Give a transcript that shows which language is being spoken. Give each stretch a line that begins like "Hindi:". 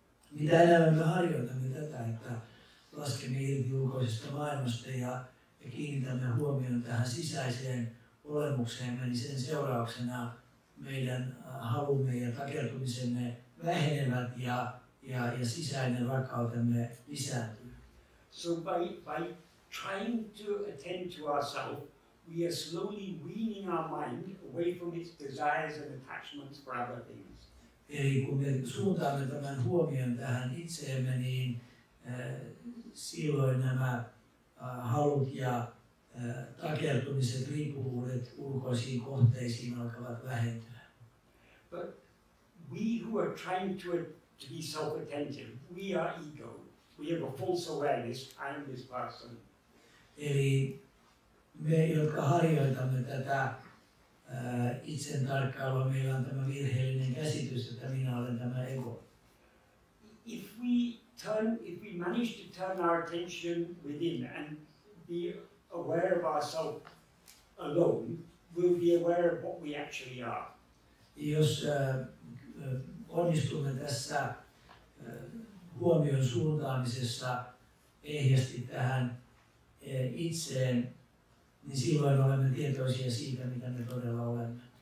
Finnish: Mitä enemmän me harjoitamme tätä, että laskemme irti ulkoisesta maailmasta ja kiinnitämme huomioon tähän sisäiseen olemukseemme, niin sen seurauksena meidän halumme ja takertumisemme vähenevät ja sisäinen rakkautemme lisääntyy.
English: So by trying to attend to ourselves, we are slowly weaning our mind away from its desires and attachments for other things.
Finnish: Eli kun me suuntaamme tämän huomion tähän itseemme, niin silloin nämä halut ja takertumiset, riippuvuudet ulkoisiin kohteisiin alkavat vähentyä.
English: But we who are trying to be self-attentive, we are ego. We have a false awareness, I am this person.
Finnish: Eli me, jotka harjoitamme tätä itsen tarkkailua, meillä on tämä virheellinen käsitys, että minä olen tämä ego.
English: If we manage to turn our attention within and be aware of ourselves alone, we'll be aware of what we actually are.
Finnish: Jos onnistumme tässä huomion suuntaamisessa ehjästi tähän itseen, niin silloin olemme tietoisia siitä, mitä me todella olemme.